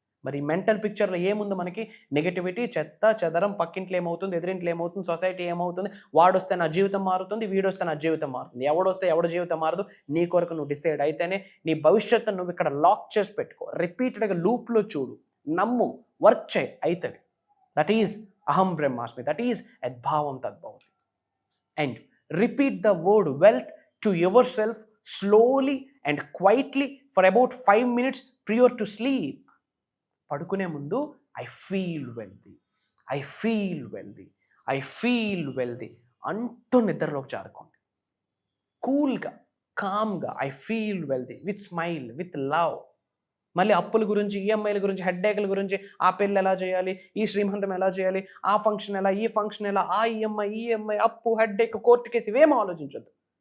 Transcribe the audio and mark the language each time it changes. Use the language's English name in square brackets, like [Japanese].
[Telugu] మరి మెంటల్ పిక్చర్లో ఏముంది మనకి? నెగటివిటీ, చెత్త చెదరం, పక్కింట్లో ఏమవుతుంది, ఎదురింట్లో ఏమవుతుంది, సొసైటీ ఏమవుతుంది, వాడొస్తే నా జీవితం మారుతుంది, వీడొస్తే నా జీవితం మారుతుంది. ఎవడొస్తే ఎవడి జీవితం మారదు. నీ కొరకు నువ్వు డిసైడ్ అయితేనే నీ భవిష్యత్తును నువ్వు ఇక్కడ లాక్ చేసి పెట్టుకో. రిపీటెడ్గా లూప్లో చూడు, నమ్ము, వర్క్ చేయి, అవుతుంది. దట్ ఈజ్ [Sanskrit] అహం బ్రహ్మాస్మి, [Telugu] దట్ ఈజ్ [Sanskrit] యద్భావం తద్భవతి. [English] and repeat the word wealth to yourself slowly and quietly for about 5 minutes prior to sleep. [Telugu] పడుకునే ముందు [English] I feel wealthy, I feel wealthy, [Telugu] I feel wealthy అంటూ నిద్రలోకి జారుకోండి. కూల్గా, కామ్గా [English] I feel wealthy with smile, with love. [Telugu] మళ్ళీ అప్పుల గురించి, ఈఎంఐల గురించి, హెడ్ఏక్ల గురించి, ఆ పెళ్ళి ఎలా చేయాలి, ఈ శ్రీమంతం ఎలా చేయాలి, ఆ ఫంక్షన్ ఎలా, ఈ ఫంక్షన్ ఎలా, ఆ ఈఎంఐ, అప్పు, హెడ్ఏక్, కోర్టు కేసు ఇవేమో ఆలోచించొద్దు.